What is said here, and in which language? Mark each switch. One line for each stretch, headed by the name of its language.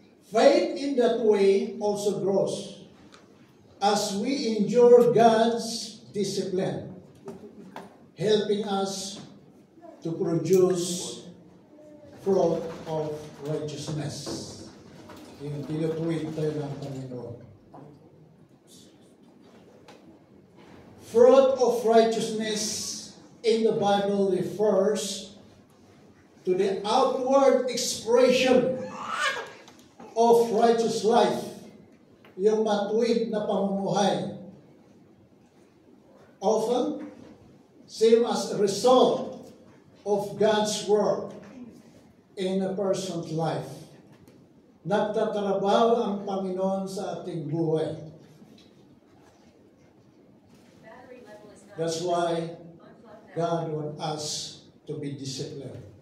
English: Faith in that way also grows as we endure God's discipline, helping us to produce fruit of righteousness.
Filipino: Yung tinutuwid tayo ng Panginoon.
English: Fruit of righteousness in the Bible refers to the outward expression of righteous life,
Filipino: yung matuwid na pamumuhay.
English: Often, seen as a result of God's work in a person's life.
Filipino: Nagtatrabaho ang Panginoon sa ating buhay.
English: That's why God wants us to be disciplined.